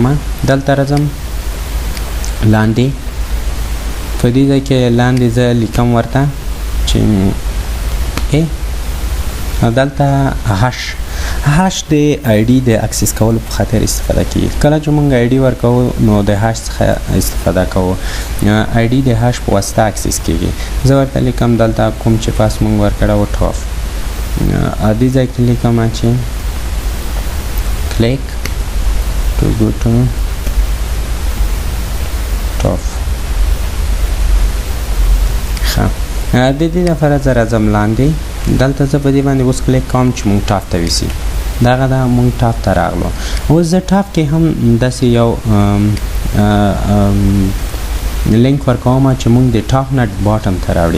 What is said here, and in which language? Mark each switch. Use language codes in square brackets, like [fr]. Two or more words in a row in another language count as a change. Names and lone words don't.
[ps] دلته راځم لاندې په دې ځای کې لاندې زه لیکم ورته چې دلته هاش د آی ډي د اکسس کولو په خاطر استفاده کیږي. کله چې موږ آی ډي ورکوو نو د هاش څخه استفاده کوو. آی ډي د هاش په واسطه اکسس کیږي. زه ورته لیکم دلته کوم چې پاس موږ ورکړی و ټاپ. دې ځای کې لیکم چې [en] click to go to top. [ps] د دې لپاره زه راځم لاندې دلته زه په دې باندې اوس کلیک کوم چې موږ ټاپ ته ویسي. دغه دا موږ ټاپ ته راغلو. اوس زه ټاپ کې هم داسې یو لینک ورکوم چې موږ د ټاپ نه باټم ته راوړي.